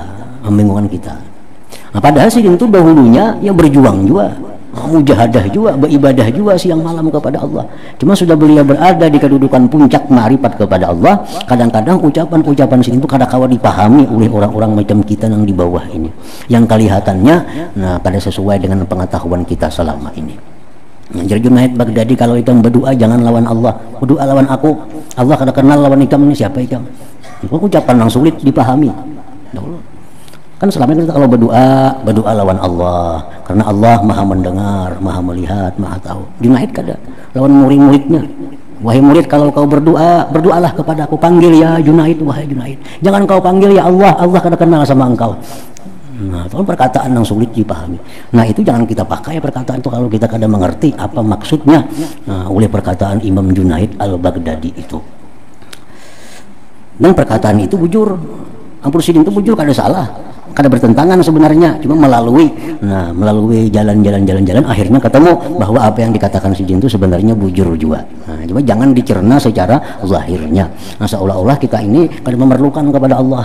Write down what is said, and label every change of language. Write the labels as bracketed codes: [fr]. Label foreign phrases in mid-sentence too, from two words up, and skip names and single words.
[bjn] Nah, padahal Sidin itu dahulunya ya berjuang juga, mujahadah juga, beribadah juga siang malam kepada Allah. Cuma sudah beliau berada di kedudukan puncak ma'rifat kepada Allah, kadang-kadang ucapan-ucapan Sidin itu kadang-kadang dipahami oleh orang-orang macam kita yang di bawah ini, yang kelihatannya nah kada sesuai dengan pengetahuan kita selama ini. Nah, jadi Junaid Baghdadi kalau ikam berdoa jangan lawan Allah, berdoa lawan aku. Allah kada kenal lawan ikam, ini siapa ikam? Itu ucapan yang sulit dipahami. Kan selama ini kita kalau berdoa lawan Allah, karena Allah maha mendengar, maha melihat, maha tahu. Junaid kada lawan murid-muridnya. Wahai murid, kalau kau berdoa, berdoalah kepada aku, panggil ya Junaid, wahai Junaid. Jangan kau panggil ya Allah, Allah kada kenal sama engkau. Nah, itu kan perkataan yang sulit dipahami. Nah, itu jangan kita pakai perkataan itu kalau kita kada mengerti apa maksudnya oleh perkataan Imam Junaid al-Baghdadi itu. Dan perkataan itu bujur, Ampun Sidin itu bujur kada salah, kada bertentangan sebenarnya, cuma melalui jalan-jalan akhirnya ketemu bahwa apa yang dikatakan Sidin itu sebenarnya bujur juga. Nah, cuma jangan dicerna secara zahirnya. Nah, seolah-olah kita ini kada memerlukan kepada Allah.